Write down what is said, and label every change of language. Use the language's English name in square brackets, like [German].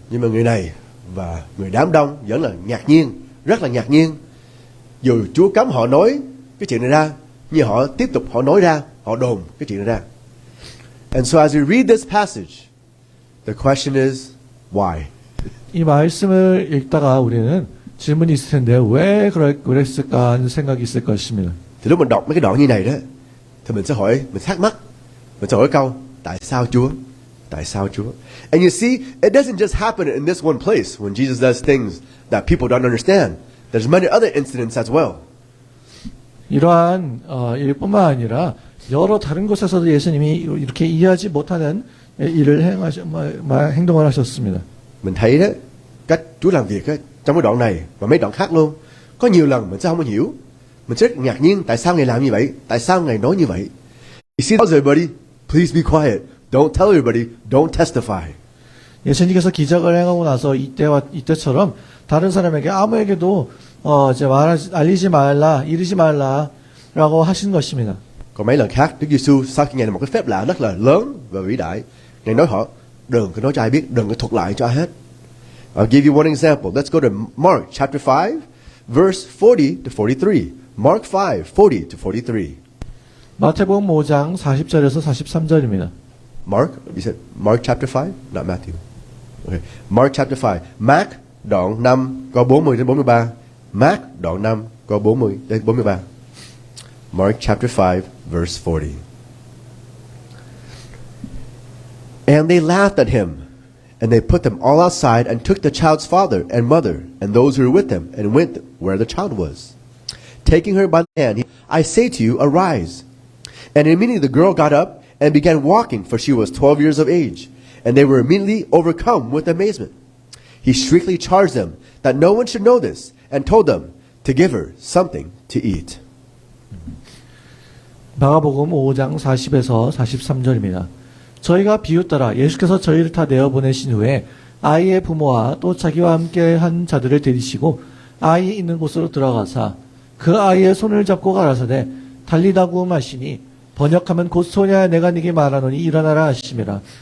[Vietnamese] Nhưng mà người này và người đám đông vẫn là ngạc nhiên, rất là ngạc nhiên. Dù Chúa cấm họ nói cái chuyện này ra, nhưng họ tiếp tục họ nói ra, họ đồn cái chuyện này ra. [English] And so as we read this passage, the question is, why? [Korean] 이 말씀을 읽다가 우리는 질문이 있을 텐데 왜 그랬을까 하는 생각이 있을 것입니다. [Vietnamese] Thì lúc mình đọc mấy cái đoạn như này đó, thì mình sẽ hỏi, mình thắc mắc, mình sẽ hỏi câu, tại sao Chúa? Tại sao Chúa? [English] And you see, it doesn't just happen in this one place when Jesus does things that people don't understand. There's many other incidents as well. [Korean] 이러한 일뿐만 아니라 여러 da른 곳에서도 예수님이 이렇게 이해하지 못하는 일을 행동을 하셨습니다. [Vietnamese] Mình thấy đó, cách Chúa làm việc á, trong cái đoạn này và mấy đoạn khác luôn, có nhiều lần mình sẽ không có hiểu. Mình sẽ rất ngạc nhiên tại sao Ngài làm như vậy, tại sao Ngài nói như vậy. [English] You see, tells everybody, please be quiet. Don't tell everybody. Don't testify. [Korean] 예수님께서 기적을 행하고 나서 이때처럼 다른 사람에게 아무에게도 이제 알리지 말라, 이르지 말라라고 하신 것입니다. [Vietnamese] Còn mấy lần khác, Đức Giêsu sau khi Ngài làm một cái phép lạ rất là lớn và vĩ đại, Ngài nói họ đừng có nói cho ai biết, đừng có thuật lại cho ai hết. [English] I'll give you one example. Let's go to Mark chapter 5, verse 40 to 43. Mark 5, 40 to 43. [Korean] 마태복음 5장 40절에서 43절입니다. [English] Mark, you said Mark chapter 5, not Matthew. Okay. Mark chapter 5. [Vietnamese] Mark đoạn 5 câu 40 đến 43. Mark đoạn 5 câu 40 đến 43. [English] Mark chapter 5 verse 40. And they laughed at him, and they put them all outside and took the child's father and mother and those who were with them and went where the child was. Taking her by the hand, I say to you, arise. And immediately the girl got up and began walking, for she was 12 years of age. And they were immediately overcome with amazement. He strictly charged them that no one should know this, and told them to give her something to eat. [Korean] 마가복음 5장 40에서 43절입니다. 저희가 비웃더라. 예수께서 저희를 다 내어보내신 후에 아이의 부모와 또 자기와 함께 한 자들을 데리시고 아이 있는 곳으로 들어가사 그 아이의 손을 잡고 가라사대 달리다구 하시니 번역하면 곧 소녀야 내가 네게 말하노니 일어나라 하심이라.